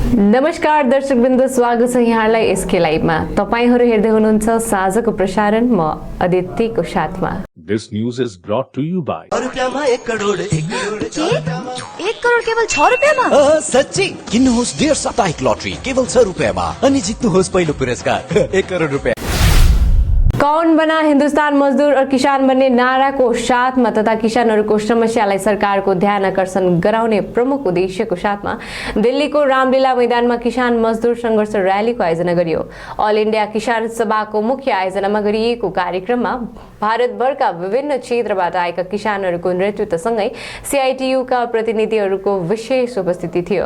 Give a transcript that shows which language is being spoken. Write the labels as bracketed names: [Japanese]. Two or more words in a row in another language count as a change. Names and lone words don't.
[Nepali] नमस्कार दर्शकवृन्द, स्वागत छ यहाँलाई एसके लाइभमा। तपाईहरु हेर्दै हुनुहुन्छ साँझको प्रसारण, म अदितिको साथमा। [English] This news is brought to you by [Nepali] रुपैयाँमा 1 करोड 1 करोड केवल 6 रुपैयाँमा? सच्ची किन्नुहोस् डेढ साप्ताहिक लटरी केवल 6 रुपैयाँमा अनि जित्नुहोस् पहिलो पुरस्कार 1 करोड रुपैयाँ। [Hindi] कौन बना हिन्दुस्तान मजदूर और किसान [Nepali] भन्ने नाराको साथमा तथा किसानहरूको समस्यालाई सरकारको ध्यान आकर्षण गराउने प्रमुख उद्देश्यको साथमा दिल्लीको रामलीला मैदानमा किसान मजदूर संघर्ष र्यालीको आयोजना गरियो। अल इन्डिया किसान सभाको मुख्य आयोजनामा गरिएको कार्यक्रममा भारतभरका विभिन्न क्षेत्रबाट आएका किसानहरूको नेतृत्वसँगै सीआईटीयूका प्रतिनिधिहरूको विशेष उपस्थिति थियो।